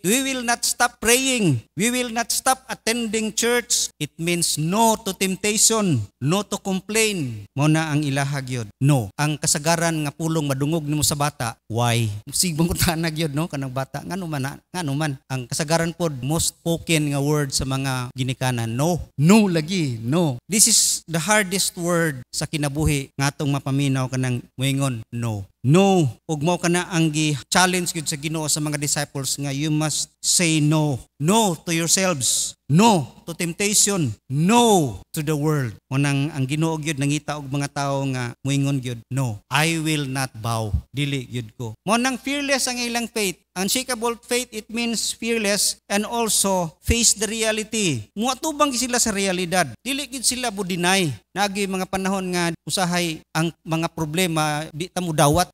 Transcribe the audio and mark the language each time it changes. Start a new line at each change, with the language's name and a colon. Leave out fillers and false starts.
English: We will not stop praying. We will not stop attending church. It means no to temptation, no to complain.
Cebuano: Mao na ang ilaha gyud. No. Ang kasagaran nga pulong madungog nimo sa bata, why? Sig mangutana gyud no kanang bata, ngano man. Ang kasagaran pod most spoken nga word sa mga ginikanan, no. No lagi, no. This is the hardest word sa kinabuhi nga atong mapaminaw kanang moingon no. No, ug mao kana ang gi-challenge gyud sa Ginoo sa mga disciples nga you must say no.
English: No to yourselves. No to temptation. No to the world.
Cebuano: Mo nang ang Ginoo gyud nangita og mga tawo nga moingon gyud, no, I will not bow. Dili gyud ko. Mo nang fearless ang ilang faith.
English: Unshakable faith, it means fearless and also face the reality.
Cebuano: Muatubang sila sa realidad. Dili gyud sila budinay. Nagi mga panahon nga usahay ang mga problema di ta mo dawat.